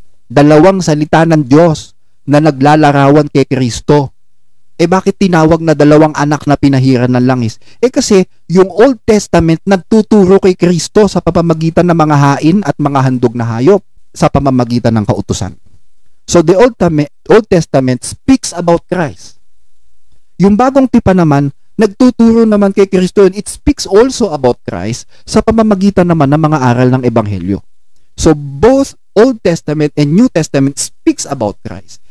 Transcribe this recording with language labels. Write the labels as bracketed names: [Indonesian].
[Filipino] Dalawang salita ng Diyos na naglalarawan kay Kristo. Bakit tinawag na dalawang anak na pinahira ng langis? Kasi yung Old Testament nagtuturo kay Kristo sa pamamagitan ng mga hain at mga handog na hayop sa pamamagitan ng kautusan. [English] So the Old Testament speaks about Christ. [Filipino] Yung bagong tipan naman, nagtuturo naman kay Kristo, [English] and it speaks also about Christ [Filipino] sa pamamagitan naman ng mga aral ng Ebanghelyo. [English] So both Old Testament and New Testament speaks about Christ.